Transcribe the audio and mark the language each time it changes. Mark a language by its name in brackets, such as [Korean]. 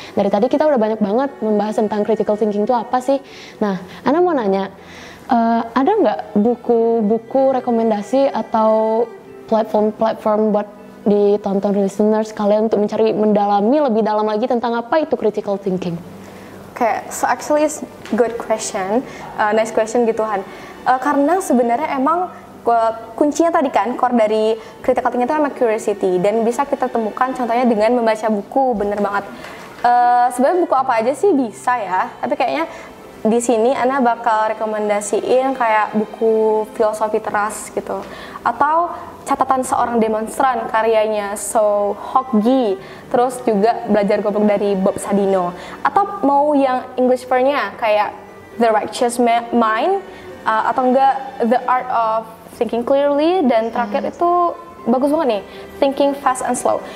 [Indonesian] Dari tadi kita udah banyak banget membahas tentang critical thinking itu apa sih. Nah, Ana mau nanya, ada nggak buku-buku rekomendasi atau platform buat ditonton listeners kalian untuk mendalami lebih dalam lagi tentang apa itu critical thinking? [English] Okay, so actually it's good question, nice question gitu Han. [Indonesian] Karena sebenarnya emang kuncinya tadi kan, core dari critical thinking itu emang curiosity, dan bisa kita temukan contohnya dengan membaca buku, bener banget. Sebenarnya buku apa aja sih bisa ya, tapi kayaknya di sini Ana bakal rekomendasiin kayak buku filosofi teras gitu, atau catatan seorang demonstran karyanya So Hokgi, terus juga belajar goblok dari Bob Sadino, atau mau yang English version-nya kayak The Righteous Mind, atau enggak The Art of Thinking Clearly, dan terakhir itu bagus banget nih, Thinking Fast and Slow.